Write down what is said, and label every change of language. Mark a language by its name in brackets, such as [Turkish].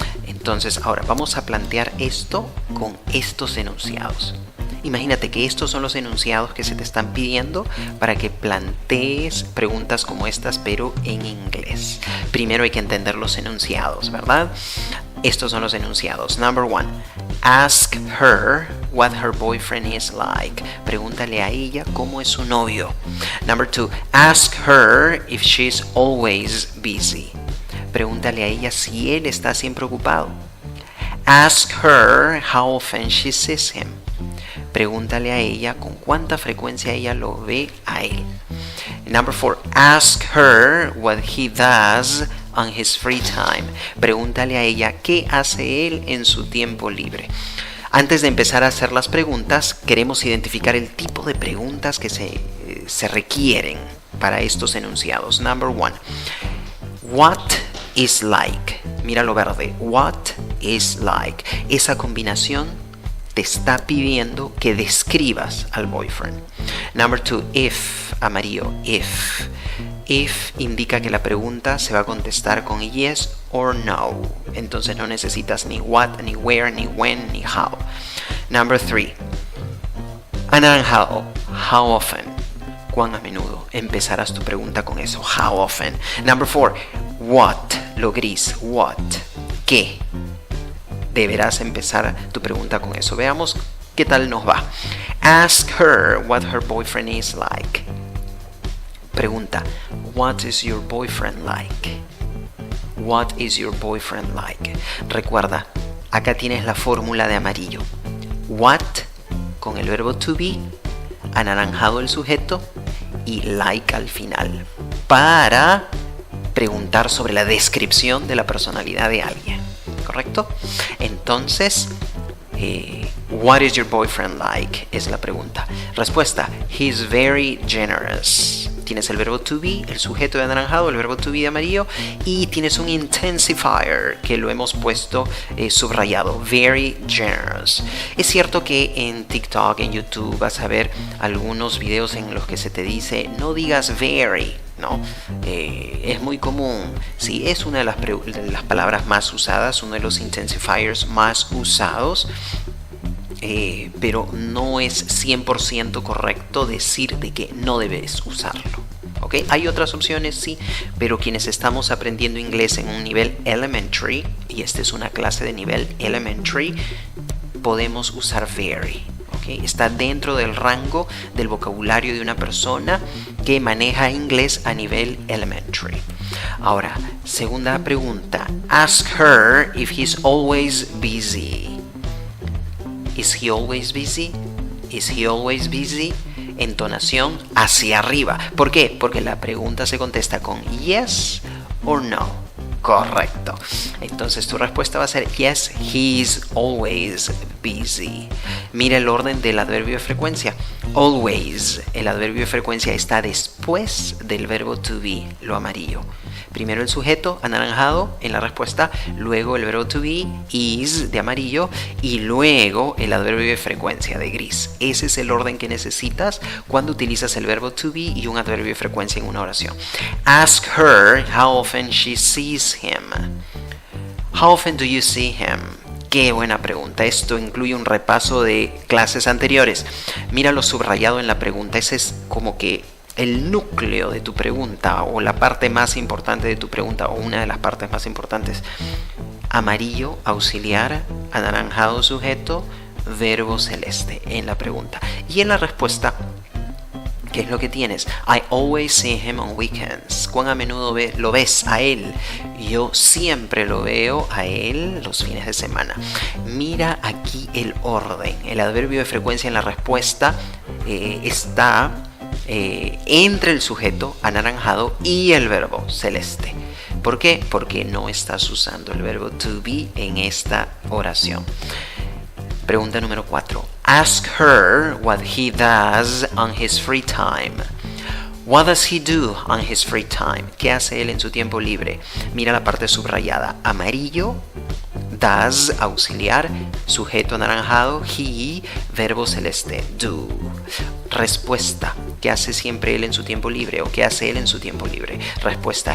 [Spanish] Entonces, ahora vamos a plantear esto con estos enunciados. Imagínate que estos son los enunciados que se te están pidiendo para que plantees preguntas como estas, pero en inglés. Primero hay que entender los enunciados, ¿verdad? Estos son los enunciados. [English] Number 1. Ask her what her boyfriend is like. [Spanish] Pregúntale a ella cómo es su novio. [English] Number 2. Ask her if she's always busy. [Spanish] Pregúntale a ella si él está siempre ocupado. [English] Ask her how often she sees him. [Spanish] Pregúntale a ella con cuánta frecuencia ella lo ve a él. [English] Number 4. Ask her what he does on his free time. [Spanish] Pregúntale a ella qué hace él en su tiempo libre. Antes de empezar a hacer las preguntas, queremos identificar el tipo de preguntas que se requieren para estos enunciados. [English] Number 1. What is like? [Spanish] Mira lo verde. [English] What is like? [Spanish] Esa combinación te está pidiendo que describas al boyfriend. [English] Number 2. [Spanish] If, amarillo. If. If indica que la pregunta se va a contestar con [English] yes or no. [Spanish] Entonces no necesitas ni what, ni where, ni when, ni how. [English] Number 3. [Spanish] Anaranjado. [English] How often? [Spanish] ¿Cuán a menudo? Empezarás tu pregunta con eso. [English] How often? Number 4. What? [Spanish] Lo gris. [English] What? [Spanish] ¿Qué? Deberás empezar tu pregunta con eso. Veamos qué tal nos va. [English] Ask her what her boyfriend is like. Pregunta, what is your boyfriend like? What is your boyfriend like? [Spanish] Recuerda, acá tienes la fórmula de amarillo. What con el verbo to be, anaranjado el sujeto y like al final, para preguntar sobre la descripción de la personalidad de alguien. ¿Correcto? [English] Entonces, what is your boyfriend like? [Spanish] Es la pregunta. Respuesta, [English] he's very generous. [Spanish] Tienes el verbo to be, el sujeto de anaranjado, el verbo to be de amarillo, y tienes un intensifier que lo hemos puesto subrayado, [English] very generous. [Spanish] Es cierto que en TikTok, en YouTube, vas a ver algunos videos en los que se te dice no digas very, ¿no? Es muy común, sí, es una de las palabras más usadas, uno de los intensifiers más usados. Pero no es 100% correcto decir de que no debes usarlo. ¿Ok? Hay otras opciones, sí, pero quienes estamos aprendiendo inglés en un nivel elementary, y esta es una clase de nivel elementary, podemos usar very. ¿Ok? Está dentro del rango del vocabulario de una persona que maneja inglés a nivel elementary. Ahora, segunda pregunta. [English] Ask her if he's always busy. Is he always busy? Is he always busy? [Spanish] Entonación hacia arriba. ¿Por qué? Porque la pregunta se contesta con [English] yes or no. [Spanish] Correcto. Entonces tu respuesta va a ser [English] yes, he's always busy. [Spanish] Mira el orden del adverbio de frecuencia. Always. El adverbio de frecuencia está después del verbo to be, lo amarillo. Primero el sujeto anaranjado en la respuesta, luego el verbo to be, is de amarillo, y luego el adverbio de frecuencia de gris. Ese es el orden que necesitas cuando utilizas el verbo to be y un adverbio de frecuencia en una oración. [English] Ask her how often she sees him. How often do you see him? [Spanish] Qué buena pregunta. Esto incluye un repaso de clases anteriores. Mira lo subrayado en la pregunta. Ese es como que el núcleo de tu pregunta, o la parte más importante de tu pregunta, o una de las partes más importantes. Amarillo, auxiliar, anaranjado, sujeto, verbo celeste en la pregunta. Y en la respuesta, ¿qué es lo que tienes? [English] I always see him on weekends. [Spanish] ¿Cuán a menudo lo ves a él? Yo siempre lo veo a él los fines de semana. Mira aquí el orden. El adverbio de frecuencia en la respuesta está entre el sujeto anaranjado y el verbo celeste. ¿Por qué? Porque no estás usando el verbo to be en esta oración. Pregunta número 4. [English] Ask her what he does on his free time. What does he do on his free time? [Spanish] ¿Qué hace él en su tiempo libre? Mira la parte subrayada. Amarillo, does, auxiliar, sujeto anaranjado, he, verbo celeste, do. Respuesta. ¿Qué hace siempre él en su tiempo libre? ¿O qué hace él en su tiempo libre? Respuesta.